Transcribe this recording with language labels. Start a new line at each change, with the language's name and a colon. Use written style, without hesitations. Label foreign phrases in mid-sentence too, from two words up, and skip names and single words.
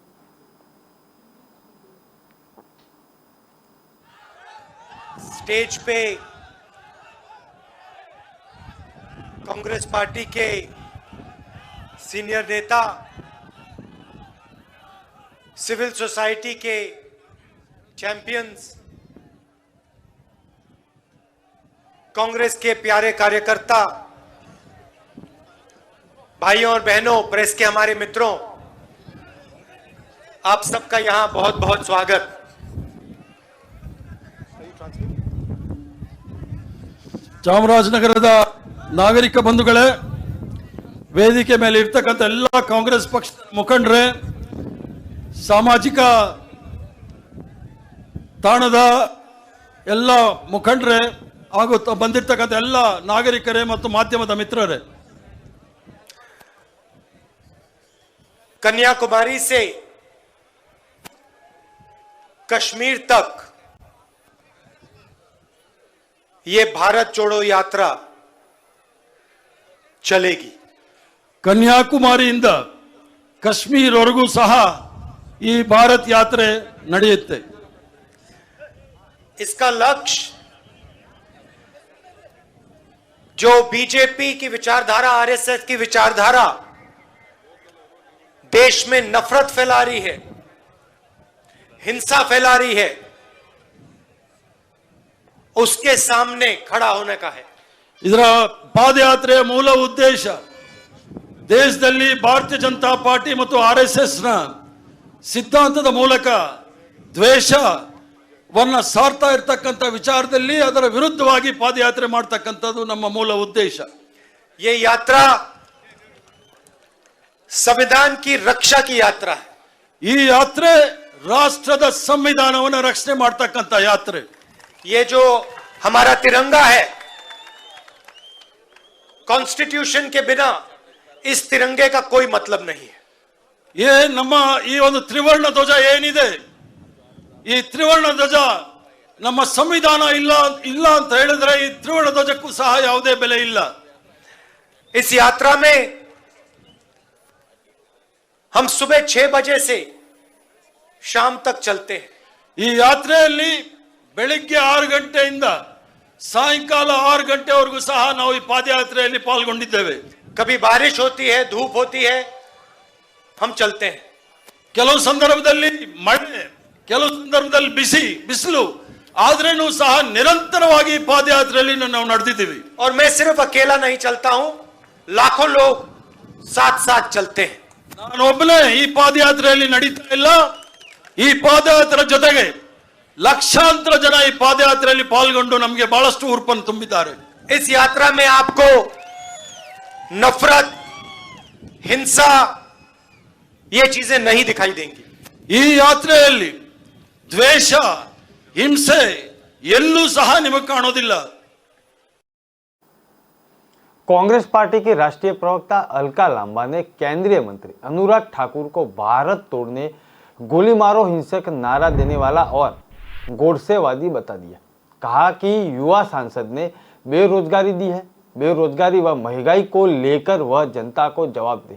Hindi: स्टेज पे कांग्रेस पार्टी के सीनियर नेता,
English: civil society
Hindi: के चैंपियंस, कांग्रेस के प्यारे कार्यकर्ता, भाइयों और बहनों, प्रेस के हमारे मित्रों, आप सबका यहां बहुत बहुत स्वागत।
Kannada: ಚಾಮರಾಜನಗರದ ನಾಗರಿಕ ಬಂಧುಗಳೇ, ವೇದಿಕೆ ಮೇಲೆ ಇರ್ತಕ್ಕಂಥ ಎಲ್ಲ ಕಾಂಗ್ರೆಸ್ ಪಕ್ಷದ ಮುಖಂಡರೇ, ಸಾಮಾಜಿಕ ತಾಣದ ಎಲ್ಲ ಮುಖಂಡರೇ ಹಾಗೂ ಬಂದಿರತಕ್ಕಂಥ ಎಲ್ಲ ನಾಗರಿಕರೇ ಮತ್ತು ಮಾಧ್ಯಮದ ಮಿತ್ರರೇ,
Hindi: कन्याकुमारी से कश्मीर तक ये भारत जोड़ो यात्रा चलेगी।
Kannada: ಕನ್ಯಾಕುಮಾರಿಯಿಂದ ಕಾಶ್ಮೀರವರೆಗೂ ಸಹ ಈ ಭಾರತ್ ಯಾತ್ರೆ ನಡೆಯುತ್ತೆ।
Hindi: इसका लक्ष्य जो बीजेपी की विचारधारा, आरएसएस की विचारधारा देश में नफरत फैला रही है, हिंसा फैला रही है, उसके सामने खड़ा होने का है।
Kannada: ಇದರ ಪಾದಯಾತ್ರೆಯ ಮೂಲ ಉದ್ದೇಶ ದೇಶದಲ್ಲಿ ಭಾರತೀಯ ಜನತಾ ಪಾರ್ಟಿ ಮತ್ತು ಆರ್ಎಸ್ಎಸ್ ನ ಸಿದ್ಧಾಂತದ ಮೂಲಕ ದ್ವೇಷವನ್ನ ಸಾರ್ತಾ ಇರತಕ್ಕಂತ ವಿಚಾರದಲ್ಲಿ ಅದರ ವಿರುದ್ಧವಾಗಿ ಪಾದಯಾತ್ರೆ ಮಾಡತಕ್ಕಂಥದ್ದು ನಮ್ಮ ಮೂಲ ಉದ್ದೇಶ।
Hindi: ये यात्रा संविधान की रक्षा की यात्रा है।
Kannada: ಈ ಯಾತ್ರೆ ರಾಷ್ಟ್ರದ ಸಂವಿಧಾನವನ್ನು ರಕ್ಷಣೆ ಮಾಡತಕ್ಕಂತ ಯಾತ್ರೆ।
Hindi: ये जो हमारा तिरंगा है, कॉन्स्टिट्यूशन के बिना इस तिरंगे का कोई मतलब नहीं है।
Kannada: ये ನಮ್ಮ ಈ ಒಂದು ತ್ರಿವರ್ಣ ಧ್ವಜ ಏನಿದೆ, ಈ ತ್ರಿವರ್ಣ ಧ್ವಜ ನಮ್ಮ ಸಂವಿಧಾನ ಇಲ್ಲ ಅಂತ ಹೇಳಿದ್ರೆ ಈ ತ್ರಿವರ್ಣ ಧ್ವಜಕ್ಕೂ ಸಹ ಯಾವುದೇ ಬೆಲೆ ಇಲ್ಲ।
Hindi: इस यात्रा में हम सुबह 6 बजे से शाम तक चलते हैं।
Kannada: ಈ ಯಾತ್ರೆಯಲ್ಲಿ ಬೆಳಿಗ್ಗೆ 6 ಗಂಟೆಯಿಂದ ಸಾಯಂಕಾಲ 6 ಗಂಟೆವರೆಗೂ ಸಹ ನಾವು ಈ ಪಾದಯಾತ್ರೆಯಲ್ಲಿ ಪಾಲ್ಗೊಂಡಿದ್ದೇವೆ।
Hindi: कभी बारिश होती है, धूप होती है, हम चलते हैं।
Kannada: ಕೆಲವು ಸಂದರ್ಭದಲ್ಲಿ ಮಳೆ, ಕೆಲವು ಸಂದರ್ಭದಲ್ಲಿ ಬಿಸಿಲು, ಆದ್ರೇನೂ ಸಹ ನಿರಂತರವಾಗಿ ಪಾದಯಾತ್ರೆಯಲ್ಲಿ ನಾವು ನಡೆದಿದ್ದೀವಿ।
Hindi: और मैं सिर्फ अकेला नहीं चलता हूं, लाखों लोग साथ साथ चलते हैं।
Kannada: ನಾನು ಒಬ್ಬನೇ ಈ ಪಾದಯಾತ್ರೆಯಲ್ಲಿ ನಡೀತಾ ಇಲ್ಲ, ಈ ಪಾದಯಾತ್ರೆ ಜೊತೆಗೆ ಲಕ್ಷಾಂತರ ಜನ ಈ ಪಾದಯಾತ್ರೆಯಲ್ಲಿ ಪಾಲ್ಗೊಂಡು ನಮಗೆ ಬಹಳಷ್ಟು ಉರುಪನ್ನು ತುಂಬಿದ್ದಾರೆ।
Hindi: इस यात्रा में आपको नफरत, हिंसा, ये चीजें नहीं दिखाई देंगी।
Kannada: ಈ ಯಾತ್ರೆಯಲ್ಲಿ ದ್ವೇಷ, ಹಿಂಸೆ ಎಲ್ಲೂ ಸಹ ನಿಮಗೆ ಕಾಣೋದಿಲ್ಲ।
Hindi: कांग्रेस पार्टी के राष्ट्रीय प्रवक्ता अलका लांबा ने केंद्रीय मंत्री अनुराग ठाकुर को भारत तोड़ने, गोली मारो हिंसक नारा देने वाला और गोडसेवादी बता दिया। कहा कि युवा सांसद ने बेरोजगारी दी है, बेरोजगारी व महंगाई को लेकर वह जनता को जवाब दे।